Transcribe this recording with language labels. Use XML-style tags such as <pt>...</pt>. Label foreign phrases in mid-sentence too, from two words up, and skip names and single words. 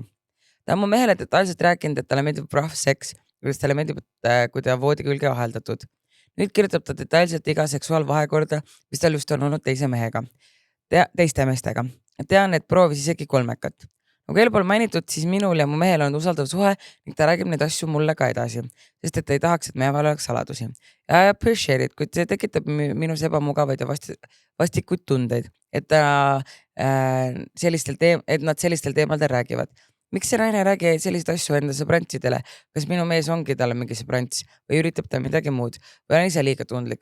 <et>Ta on mu mehele detailselt rääkinud, et talle meeldib</et> <en>rough sex,</en> <et>kuidas talle meeldib, kui ta voodi külge aheldatud. Nüüd kirjutab ta detailselt iga seksuaalvahekorda, mis tal just on olnud teiste meestega. Tean, et proovis isegi kolmekat. Nagu eelpool mainitud, siis minul ja mu mehel on usaldav suhe ning ta räägib neid asju mulle ka edasi, sest et ei tahaks, et meie vahel oleks saladusi.</et> <en>I appreciate it,</en> <et>kuid see tekitab minus ebamugavaid ja vastikuid tundeid, et nad sellistel teemadel räägivad. Miks see naine räägi selliseid asju enda sõbrantsidele? Kas minu mees ongi talle mingi sõbrants või üritab ta midagi muud või on ise liiga tundlik?</et>